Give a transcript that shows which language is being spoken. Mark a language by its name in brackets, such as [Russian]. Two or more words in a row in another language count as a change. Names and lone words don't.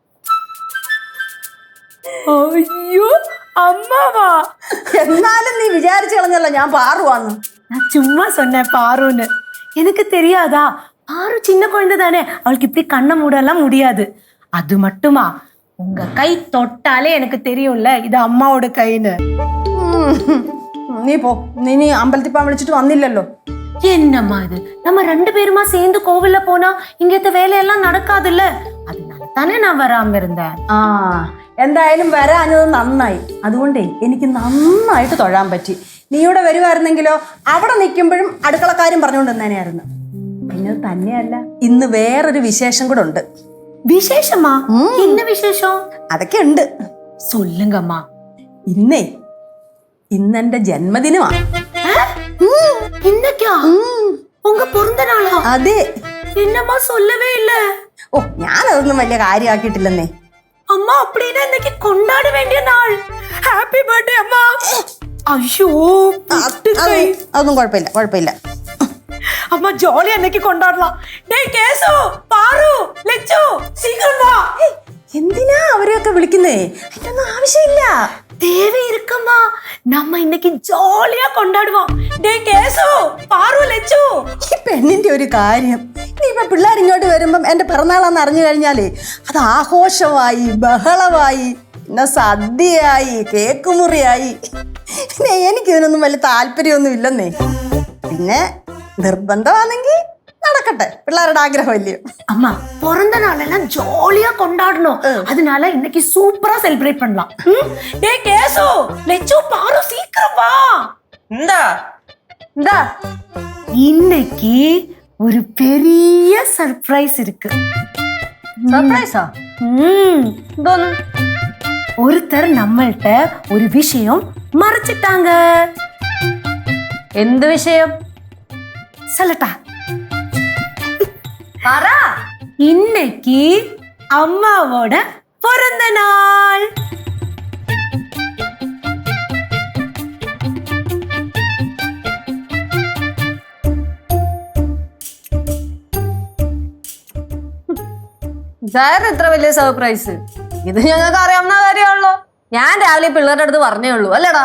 [Malayalam] അയ്യോ അമ്മാവാ. എന്നാലും നീ വിചാരിച്ചു കളഞ്ഞല്ലോ ഞാൻ പാറുവാന്ന്. [Tamil] நான் சும்மா சொன்னேன் பாருன்னு. எனக்கு தெரியாதா, பாரு சின்ன குழந்தை தானே, அவளுக்கு இப்படி கண்ணை மூடலாம் முடியாது. அது மட்டுமா, உங்க கை தொட்டாலே எனக்கு தெரியும்ல இது அம்மாவோட கைன்னு. [Malayalam] നീ പോ, നീ അമ്പലത്തിൽ പോകാൻ വിളിച്ചിട്ട് വന്നില്ലല്ലോ. [Tamil] என்னம்மா இது, நம்ம 2 பேருமா சேர்ந்து கோவில்ல போனா இங்கത്തെ வேலையெல்லாம் നടക്കാതില്ല. அதனால தானே நான் வராம இருந்தேன். [Malayalam] ആ എന്തായാലും വരാഞ്ഞത് നന്നായി. അതുകൊണ്ടേ എനിക്ക് നന്നായിട്ട് തൊഴാൻ പറ്റി. നീ ഇവിടെ വരുമായിരുന്നെങ്കിലോ അവിടെ നിൽക്കുമ്പോഴും അടുക്കളക്കാരും പറഞ്ഞുകൊണ്ട് തന്നെയായിരുന്നു. പിന്നെ തന്നെയല്ല, ഇന്ന് വേറൊരു വിശേഷം കൂടെ ഉണ്ട്. വിശേഷമാ? என்ன വിശേഷം? അതൊക്കെ ഉണ്ട്. [Tamil] சொல்லுங்கம்மா. [Malayalam] ഇന്നെന്റെ ജന്മദിനമാണ്. [Tamil] இன்னைக்கா? உங்க பிறந்த நாளா? [Malayalam] അതെ. [Tamil] என்னம்மா சொல்லவே இல்ல. [Malayalam] ഓ, ഞാനതൊന്നും വലിയ കാര്യമാക്കിയിട്ടില്ലെന്നേ. [Tamil] அம்மா அப்படின்னா இன்னைக்கு கொண்டாட வேண்டிய நாள். [English] Happy birthday [Tamil] அம்மா. ஐயோ [Malayalam] അതൊന്നും കുഴപ്പമില്ല. [Tamil] அம்மா ஜாலியா இன்னைக்கு கொண்டாடலாம். டேய் கேசு, பாரு, லெச்சு, சீக்கிரம் வா. [Malayalam] എന്തിനാ അവരെയൊക്കെ വിളിക്കുന്നേ? അതിനൊന്നും ആവശ്യമില്ല. [Tamil] தேவை இருக்குமா, நம்ம இன்னைக்கு ஜாலியா கொண்டாடுவோம். டேய் கேசு, பாரு, லெச்சு. [Malayalam] ഈ പെണ്ണിന്റെ ഒരു കാര്യം, ഇനിയിപ്പൊ പിള്ളേർ ഇങ്ങോട്ട് വരുമ്പം എന്റെ പിറന്നാളാന്ന് അറിഞ്ഞു കഴിഞ്ഞാലേ അത് ആഘോഷമായി, ബഹളമായി, പിന്നെ സദ്യയായി, കേക്ക് മുറിയായി. പിന്നെ എനിക്കിതിനൊന്നും വലിയ താല്പര്യമൊന്നും ഇല്ലെന്നേ. പിന്നെ നിർബന്ധമാണെങ്കിൽ നടക്കട്ടെ, പിള്ളേരുടെ ആഗ്രഹമല്ലയോ. [Tamil] அம்மா பிறந்த நாளெல்லாம் ஜாலியா கொண்டாடணும். அதனால இன்னைக்கு சூப்பரா செலிப்ரேட் பண்ணலாம். டேய் கேசு, லெச்சு, பாரு, சீக்கிரம் வா. [Malayalam] എന്താ [Tamil] இன்னைக்கு ஒரு பெரிய சர்ப்ரைஸ் இருக்கு. [Malayalam] സർപ്രൈസാ? എന്തോന്ന്? [Tamil] ஒருத்தர் நம்மள்ட்ட ஒரு விஷயம் மறைச்சிட்டாங்க. [Malayalam] എന്ത് വിഷയം? [Tamil] சொல்லட்டா? [Malayalam] പറ. [Tamil] இன்னைக்கு அம்மாவோட பிறந்த நாள். [Malayalam] ഇതായിരുന്നു ഇത്ര വലിയ സർപ്രൈസ്? ഇത് ഞങ്ങൾക്ക് അറിയാവുന്ന കാര്യമാണല്ലോ. ഞാൻ രാവിലെ പിള്ളേരുടെ അടുത്ത് പറഞ്ഞേ ഉള്ളൂ, അല്ലേടാ?